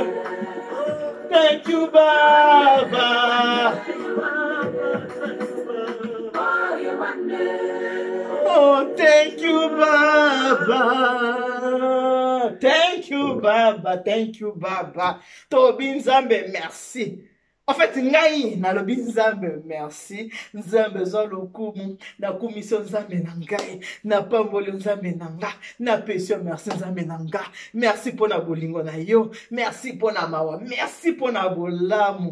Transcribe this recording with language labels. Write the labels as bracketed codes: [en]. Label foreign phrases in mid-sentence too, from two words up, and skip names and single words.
[en] Thank you, Baba. Oh, thank you, Baba. Thank you, Baba. Thank you, Baba. [ln] Tobi Nzambe, merci. [fr] En fait, [ln] ngai na lobi Nzambe, merci. Nzambe zo lokumu na commission Nzambe na ngai na pamboli Nzambe na nga na pesio merci Nzambe na nga. [fr] Merci pour [ln] na bolingo na yo. [fr] Merci pour [ln] na mawa. [fr] Merci pour [ln] na bolamu.